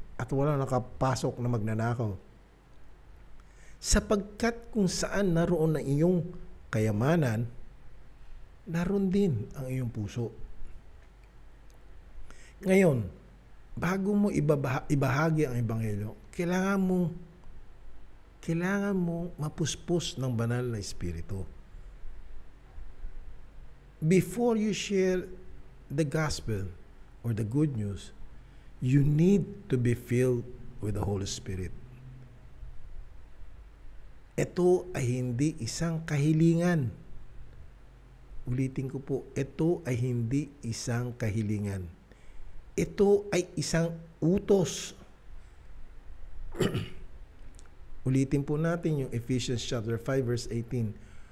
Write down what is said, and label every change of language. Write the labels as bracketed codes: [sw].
[tl] At walang nakapasok na magnanakaw. Sapagkat kung saan naroon ang iyong kayamanan, naroon din ang iyong puso. Ngayon, bago mo ibahagi ang Ebanghelyo, kailangan mo mapuspos ng banal na Espiritu. [en] Before you share the gospel or the good news, you need to be filled with the Holy Spirit. [tl] Ito ay hindi isang kahilingan. Ulitin ko po, ito ay hindi isang kahilingan. Ito ay isang utos. Ulitin po natin yung Ephesians chapter 5 verse 18.